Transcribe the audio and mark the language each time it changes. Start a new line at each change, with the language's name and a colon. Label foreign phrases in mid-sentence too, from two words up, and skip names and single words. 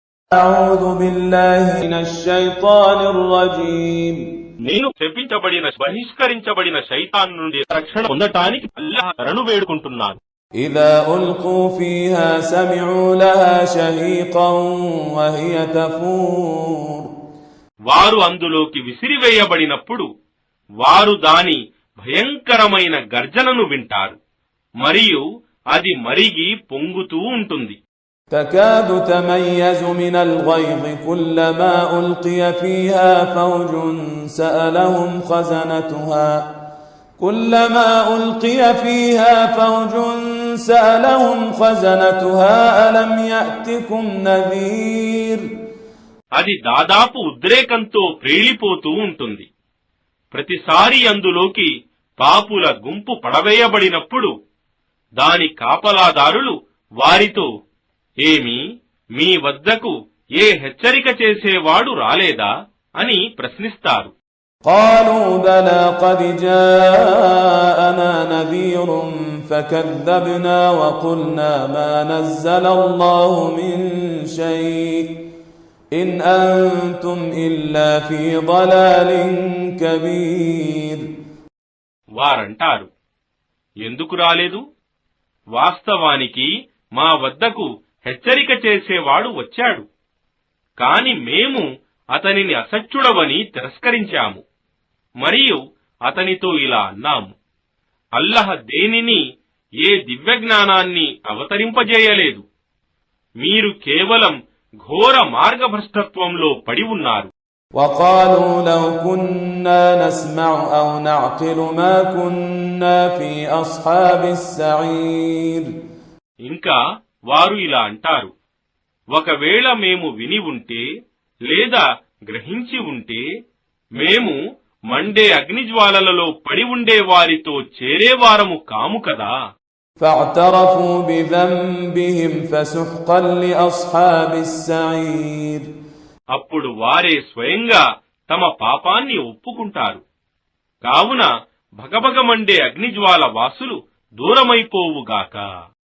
Arabic: أعوذ بالله من الشيطان الرجيم
Telugu: నేను శపించబడిన బహిష్కరించబడిన శైతాన్ నుండి రక్షణ పొందటానికి అల్లాహ్ శరణు వేడుకుంటున్నాను.
Arabic: إذا ألقوا فيها سمعوا لها شهيقا وهي تفور
Telugu: వారు అందులోకి విసిరివేయబడినప్పుడు వారు దాని భయంకరమైన గర్జనను వింటారు మరియు అది మరిగి పొంగుతూ ఉంటుంది.
Arabic: تكاد تميز من الغيظ كلما ألقي فيها فوج سألهم خزنتها ألم يأتكم نذير
Telugu: అది దాదాపు ఉద్రేకంతో ప్రేలిపోతూ ఉంటుంది. ప్రతిసారి అందులోకి పాపుల గుంపు పడవేయబడినప్పుడు దాని కాపలాదారులు వారితో, ఏమి మీ వద్దకు ఏ హెచ్చరిక చేసేవాడు రాలేదా అని ప్రశ్నిస్తారు.
Arabic: قالوا بلى قد جاءنا نذير فكذبنا وقلنا ما نزل الله من شيء إن أنتم إلا في ضلال كبير
Telugu: వారంటారు, ఎందుకు రాలేదు? వాస్తవానికి మా వద్దకు హెచ్చరిక చేసేవాడు వచ్చాడు, కాని మేము అతనిని అసత్యుడవని తిరస్కరించాము మరియు అతనితో ఇలా అన్నాము, అల్లహ్ దేనిని ఏ దివ్యజ్ఞానాన్ని అవతరింపజేయలేదు, మీరు కేవలం ఘోర మార్గభ్రష్టత్వంలో పడి ఉన్నారు.
Arabic: وقالوا لو كنا نسمع أو نعقل ما كنا في أصحاب السعير
Telugu: ఇంకా వారు ఇలా అంటారు, ఒకవేళ మేము విని ఉంటే లేదా గ్రహించి ఉంటే మేము మండే అగ్నిజ్వాలలలో పడి ఉండే వారితో చేరేవారము కాము కదా.
Arabic: فاعترفوا بذنبهم فسحقا لأصحاب السعير
Telugu: అప్పుడు వారే స్వయంగా తమ పాపాన్ని ఒప్పుకుంటారు. కావున భగభగమండే అగ్నిజ్వాల వాసులు దూరమైపోవుగాక.